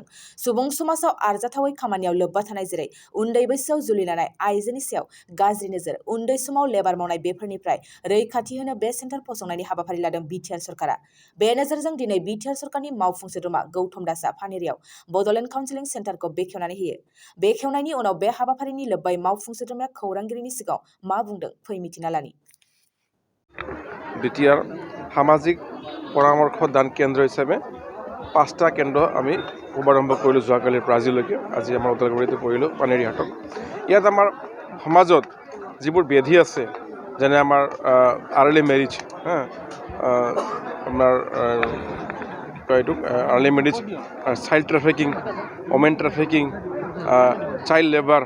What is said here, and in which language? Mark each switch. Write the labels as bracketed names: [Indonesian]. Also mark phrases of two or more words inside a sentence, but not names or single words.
[Bodo] सुबुं समाजाव आरजाथावै खामानियाव लोब्बा थानाय जेरै उन्दै बैसोआव जुलि लानाय आइजोनि सायाव गाज्रि नोजोर, उन्दै समाव लेबार मावनाय बेफोरनिफ्राय रैखाथि होनो बे सेन्टार फसंनायनि हाबाफारि लादों बिटिआर सरकारा। बे नोजोरजों दिनै बिटिआर सरकारनि मावफुं सोद्रोमा गौतम दासआ पानेरियाव बड'लेण्ड [English] counselling centre-খৌ [Bodo] बेखेवनानै होयो। बेखेवनायनि उनाव बे हाबाफारिनि लोब्बायै मावफुं सोद्रोमाया खौरांगिरिनि सिगाङाव मा बुंदों फै मिथिना लानि। [Assamese] বিটিআর সামাজিক পৰামৰ্শ দান কেন্দ্ৰ হিচাপে 5টা কেন্দ্ৰ আমি শুভাৰম্ভ কৰিলোঁ যোৱাকালিৰ পৰা আজিলৈকে। আজি আমাৰ ওদালগুৰিতে পৰিলোঁ পানেৰীহাটত। ইয়াত আমাৰ সমাজত যিবোৰ ব্যাধি আছে, যেনে আমাৰ [English] early marriage, [Assamese] আপোনাৰ এইটোক [English] early marriage, child trafficking, women trafficking, child labour,